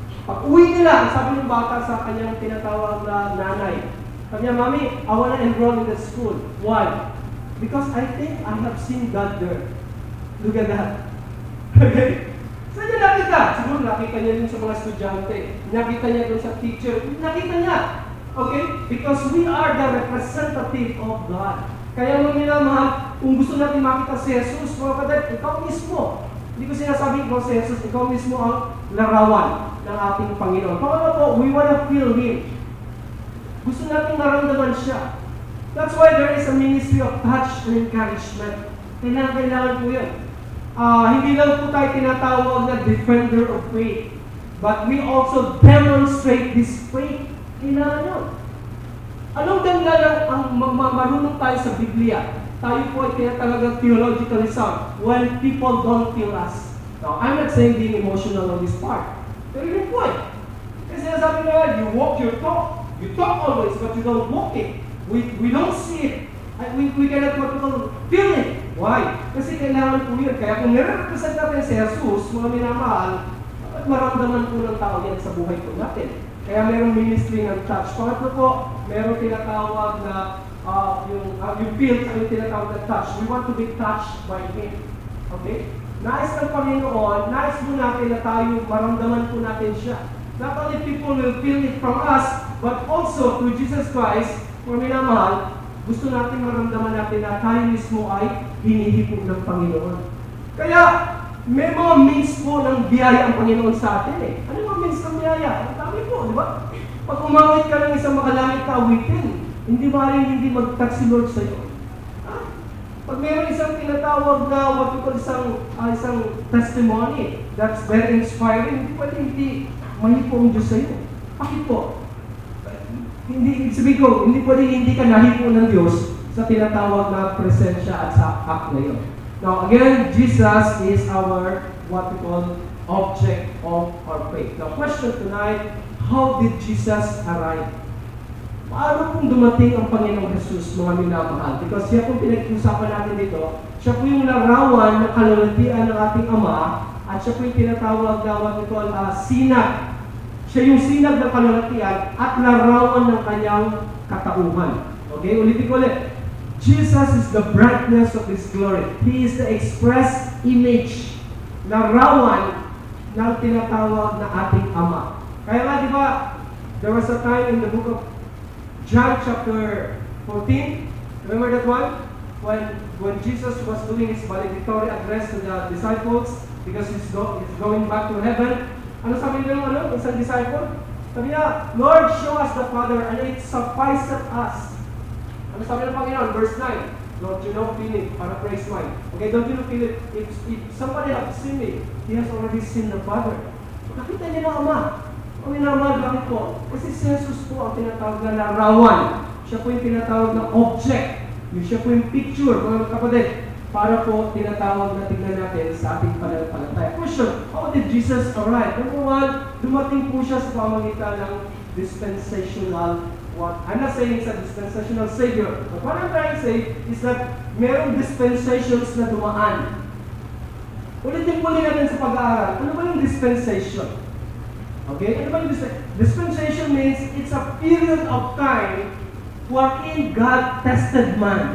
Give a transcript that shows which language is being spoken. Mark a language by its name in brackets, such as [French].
[Filipino] Pag uwi nila, sabi ng bata sa kanyang tinatawag na nanay, sabi niya, Mami, [English] I want to enroll in the school. Why? Because I think I have seen God there. Look at that. [Filipino] Okay? Saan niya nakita? Siguro nakita niya dun sa mga estudyante. Nakita niya dun sa teacher. Nakita niya. Okay? [English] Because we are the representative of God. [Filipino] Kaya mga minamahal, kung gusto natin makita si Jesus, mga kapatid, ikaw mismo. Hindi ko sinasabi ko si Jesus, ikaw mismo ang larawan ng ating Panginoon. Pangalawa po, [English] we want to feel Him. [Filipino] Gusto natin maramdaman siya. [English] That's why there is a ministry of touch and encouragement. [Filipino] Kailangan po yun. Hindi lang po tayo tinatawag na [English] defender of faith, but we also demonstrate this faith. [Filipino] Kailangan yun. Anong dahilan ang marunong tayo sa Biblia? Tayo po ay tinatawag [English] theologically sound when people don't feel us. Now, I'm not saying being emotional on this part. [Filipino] Pero yun po eh. Kasi sabi nga, [English] you walk your talk. You talk always, but you don't walk it. We don't see it. We cannot feel it. Why? [Filipino] Kasi kailangan po yun. Kaya kung nire-represent natin si Jesus, mga minamahal, maramdaman po ng tao yan sa buhay po natin. Kaya mayroong ministry ng touch. Pangatlo po, mayroong tinatawag na yung feel at yung tinatawag na touch. [English] We want to be touched by Him. Okay? [Filipino] Nais ng Panginoon, nais po natin na tayo, maramdaman po natin siya. [English] Not only people will feel it from us, but also through Jesus Christ, [Filipino] kung minamahal, gusto natin maramdaman natin na tayo mismo ay hinihipon ng Panginoon. Kaya, may mga means po ng biyaya ang Panginoon sa atin eh. Ano mga means ng biyaya? Ang dami po, di ba? Pag umawit ka ng isang makalangit ka awitin, hindi maaaring hindi mag-touch si Lord sa iyo. Pag mayroon isang tinatawag na isang testimony that's very inspiring, hindi pwede hindi mahipo ang Diyos sa iyo. Bakit po? Hindi pwede hindi ka nahipo ng Diyos sa tinatawag na presensya at sa act na yun. [English] Now again, Jesus is our what we call object of our faith. Now question tonight, how did Jesus arrive? [Filipino] Paano kung dumating ang Panginoong Jesus, mga minamahal? Because siya pong pinag-usapan natin dito, siya po yung larawan ng kalulatian ng ating Ama, at siya po yung tinatawag na what we call sinag. Siya yung sinag ng kalulatian at larawan ng kanyang katauhan. Okay, ulitin ko ulit. [English] Jesus is the brightness of His glory. He is the express image, [Filipino] larawan ng tinatawag na ating Ama. Kaya nga, di ba, [English] there was a time in the book of John chapter 14, remember that one? When Jesus was doing His valedictory address to the disciples because He's going back to heaven. [Filipino] Ano sabi niya ng isang disciple? [English] Sabi niya, Lord, show us the Father and it sufficeth us. [Filipino] Ano sabi ng Panginoon? [English] Verse 9, don't you know, feel it, para praise mine. Okay, don't you know, feel it. If somebody has seen me, he has already seen the Father. [Filipino] Nakita niya na Ama. Ang minamahal, bakit po? Kasi si Jesus po ang tinatawag na larawan. Siya po yung tinatawag na object. Siya po yung picture, mga kapatid. Para po tinatawag na tignan natin sa ating pananampalataya. [English] Question, how did Jesus arrive? [Filipino] Number one, dumating po siya sa pamamagitan ng dispensational one. [English] I'm not saying it's a dispensational Savior. But what I'm trying to say is that [Filipino] merong dispensations na dumaan. Ulitin po natin sa pag-aaral. Ano ba yung dispensation? Okay? Ano ba yung dispensation [English] means it's a period of time wherein God tested man.